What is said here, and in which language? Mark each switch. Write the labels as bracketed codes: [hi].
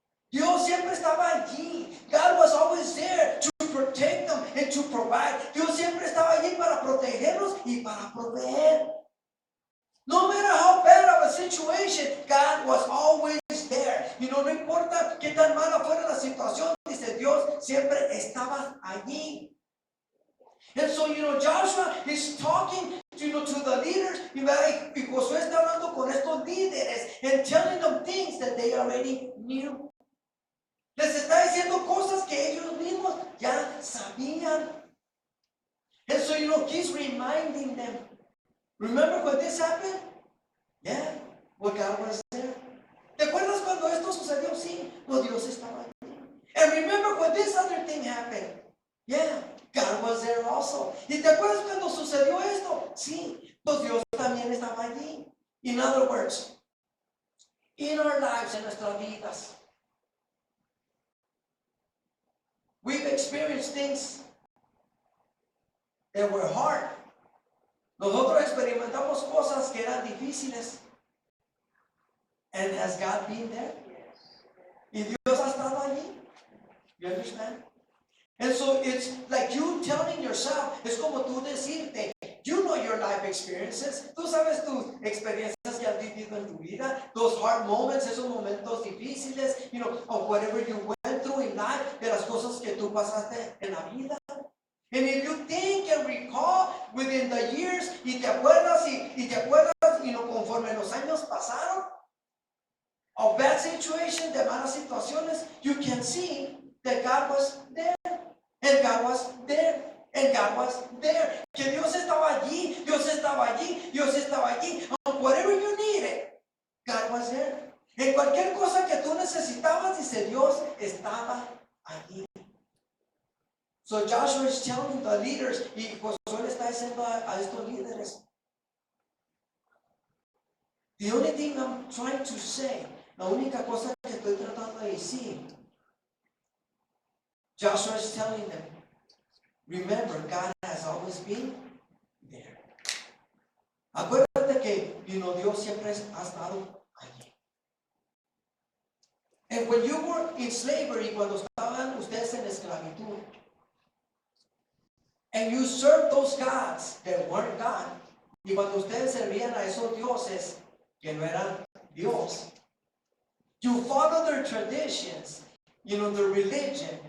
[es] Dios siempre estaba allí. [en] God was always there to protect them and to provide. [es] Dios siempre estaba allí para protegerlos y para proveer. [en] No matter how bad of a situation, God was always there. [es] No importa qué tan mala fuera la situación, dice Dios, siempre estaba allí. [en] And so, Joshua is talking, to the leaders, [es] y Josué está hablando con estos líderes [en] and telling them things that they already knew. [es] Les está diciendo cosas que ellos mismos ya sabían. [en] And so, he's reminding them. Remember when this happened? Yeah, well, God was there. [es] ¿Te acuerdas cuando esto sucedió? Sí, well, Dios estaba allí. [en] And remember when this other thing happened? Yeah, God was there also. [es] ¿Y te acuerdas cuando sucedió esto? Sí, pues Dios también estaba allí. [en] In other words, in our lives, [es] en nuestras vidas, [en] we've experienced things that were hard. [es] Nosotros experimentamos cosas que eran difíciles. [en] And has God been there? [es] Y Dios ha estado allí. [en] You understand? And so it's like you telling yourself, [es] es como tú decirte, [en] you know your life experiences. [es] Tú sabes tus experiencias que has vivido en tu vida, [en] those hard moments, [es] esos momentos difíciles, [en] of whatever you went through in life, [es] de las cosas que tú pasaste en la vida. [en] And if you think and recall within the years, [es] y te acuerdas, conforme los años pasaron, [en] of bad situations, [es] de malas situaciones, [en] you can see that God was there, and God was there, and God was there. [es] Que Dios estaba allí, Dios estaba allí, Dios estaba allí. [en] Whatever you needed, God was there. [es] En cualquier cosa que tú necesitabas, dice Dios, estaba allí. [en] So Joshua is telling the leaders, [es] y Josué le está diciendo a estos líderes, [en] The only thing I'm trying to say, [es] la única cosa que estoy tratando de decir, [en] Joshua is telling them, remember, God has always been there. [es] Acuérdate que, Dios siempre ha estado allí. [en] And when you were in slavery, [es] cuando estaban ustedes en esclavitud, [en] and you served those gods that weren't God, [es] y cuando ustedes servían a esos dioses que no eran Dios, [en] you follow their traditions, their religion.